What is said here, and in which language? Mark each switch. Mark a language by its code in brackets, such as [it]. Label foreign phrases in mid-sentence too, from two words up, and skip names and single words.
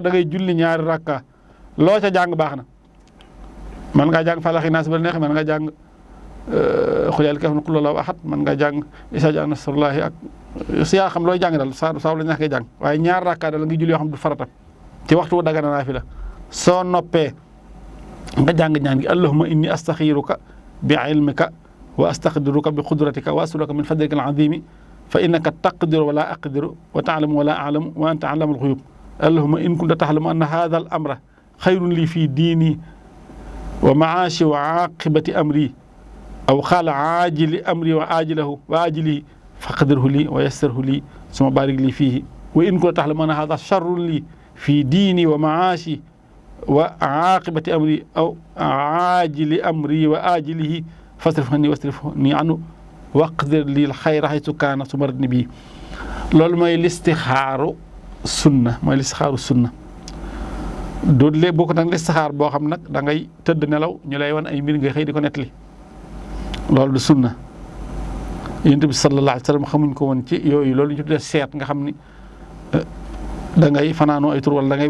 [wo] da ngay julli ñaari rakka loo ca jàng baax na man ngaa jàng Falaq Naas ba neex man nga jàng xul yaa kaf na [ar] قل هو الله أحد [wo] man nga jàng [ar] إذا جاء نصر الله [wo] ak si yaa xam looy jàng daal saa la neex ngay jàng waaye ñaari rakka daal nga julli yoo xam du farata ci waxtu wu dagana naafila soo noppee nga jàng ñaan gi [ar] اللهم إني أستخيرك بعلمك و وأستقدرك بقدرتك وأسألك من فضلك العظيم فإنك تقدر ولا أقدر وتعلم ولا أعلم وأنت علام الغيوب اللهم إن كنت تعلم أن هذا الأمر خير لي في ديني ومعاشي وعاقبة أمري أو قال عاجل أمري وعاجله وآجله فاقدره لي ويسره لي ثم بارك لي فيه وإن كنت تعلم أن هذا شر لي في ديني ومعاشي وعاقبة أمري أو عاجل أمري وآجله فاصرفه عني واصرفني عنه واقدر لي الخير حيث كان [wo] su marat ni bii loolu mooy listixaaru sunna du léegi boo ko nag listixaar boo xam nag da ngay tëdd nelaw ñu lay wan ay mbir ngay xëy di ko nettali loolu du sunna yonent bi [ar] صلى الله عليه وسلم [wo] xamuñ ko woon ci yooyu loolu ñu tuddee seet nga xam ni da ngay fanaanoo ay tur wala da ngay